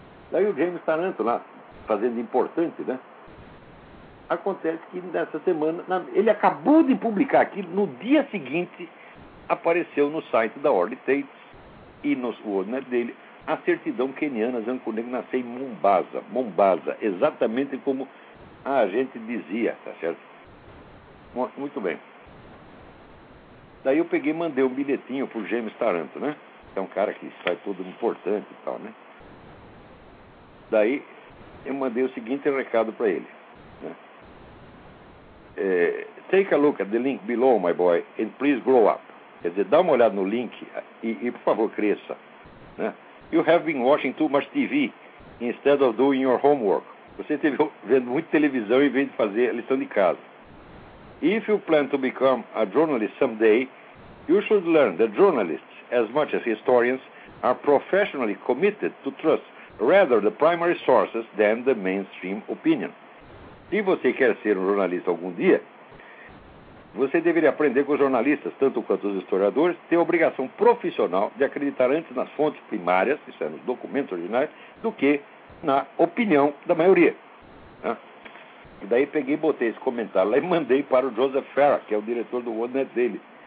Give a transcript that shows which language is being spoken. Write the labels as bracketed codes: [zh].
[pt] Daí o James Taranto lá, fazendo importante, né? Acontece que nessa semana, ele acabou de publicar aquilo, no dia seguinte apareceu no site da Orly Tate e no WordNet dele a certidão keniana Zancunego nasceu em Mombasa, exatamente como a gente dizia, tá certo? Muito bem. Daí eu peguei e mandei um bilhetinho pro James Taranto, né? É um cara que faz tudo importante e tal, né? Daí eu mandei o seguinte recado para ele. [en] Take a look at the link below, my boy, and please grow up. [pt] Quer dizer, dá uma olhada no link e por favor, cresça, né? [en] You have been watching too much TV instead of doing your homework. [pt] Você esteve vendo muita televisão em vez de fazer a lição de casa. [en] If you plan to become a journalist someday, you should learn that journalists, as much as historians, are professionally committed to trust rather the primary sources than the mainstream opinion. [pt] Se você quer ser um jornalista algum dia, você deveria aprender com os jornalistas, tanto quanto os historiadores, ter a obrigação profissional de acreditar antes nas fontes primárias, isso é, nos documentos originais, do que na opinião da maioria, né? E daí peguei e botei esse comentário lá e mandei para o Joseph Ferra, que é o diretor do WordNet dele.